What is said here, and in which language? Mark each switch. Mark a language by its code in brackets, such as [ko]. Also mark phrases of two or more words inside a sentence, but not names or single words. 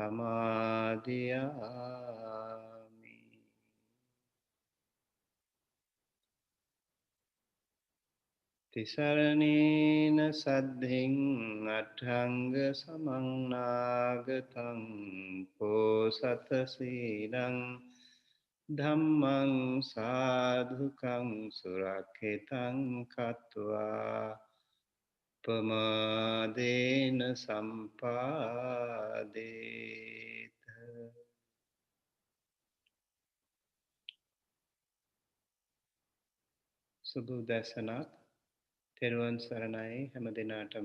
[pi] සමාදියාමි තිසරණේන සද්ධින් අට්ඨංග සමන්නාගතං පෝසත සීලං ධම්මං සාධුකං සුරක්ෂිතං කତ୍වා පමාදේන සම්පාදේත. [si] සුබ උදැසනක්. තෙරුවන් සරණයි හැම දිනාටම.